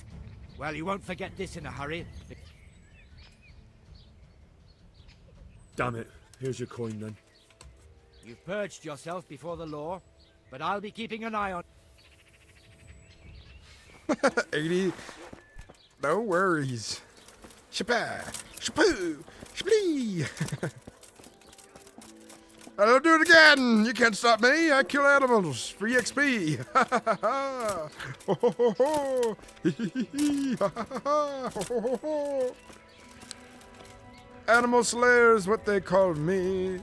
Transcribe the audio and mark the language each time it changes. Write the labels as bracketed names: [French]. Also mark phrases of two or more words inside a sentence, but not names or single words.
[English] Well, you won't forget this in a hurry. Damn it. Here's your coin then. You've purged yourself before the law, but I'll be keeping an eye on... 80. No worries. Shapa! Shapoo! Shaplee! I'll do it again! You can't stop me! I kill animals! Free XP! Ha ha ha ha! Ho ho ho ho! Hee hee hee hee! Ha ha ha ha! Ho ho ho ho! Animal Slayer is what they call me.